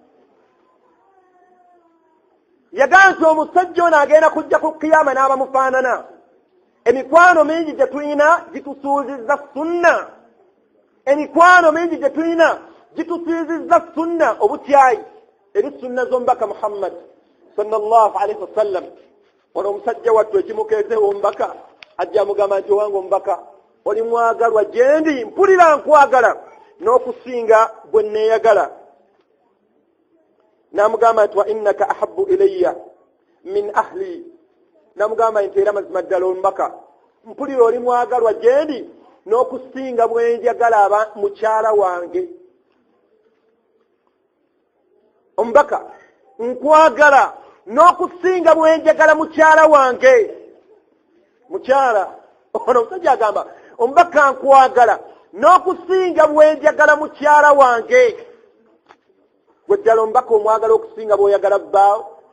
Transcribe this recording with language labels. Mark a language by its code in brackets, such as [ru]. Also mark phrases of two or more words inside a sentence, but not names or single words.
[lg] yaganza omusajja ono agenda kujja ku kiyama n'abamufaanana emikwano mingi gye tulina gitusuuzizza sunna emikwano mingi gye tulina gitusuuzizza sunna obutyayi eri sunna z'omubaka Muhammad [ar] صلى الله عليه وسلم [lg] ono omusajja wattu ekimukeezeewo omubaka ajja mugamba nti owange omubaka oli mwagalwa gyendi mpulira nkwagala n'okusinga bwe neeyagala namugamba nti [ar] وإنك أحب إلي من أهلي [lg] namugamba nti era mazima ddala omubaka mpulira oli mwagalwa gyendi n'okusinga bwe njagala mukyala wange omubaka nkwagala n'okusinga bwe njagala mukyala wange mukyala ono omusajja agamba omubaka nkwagala n'okusinga bwe njagala mukyala wange gwe ddala omubaka omwagala okusinga bw'oyagala bbaawo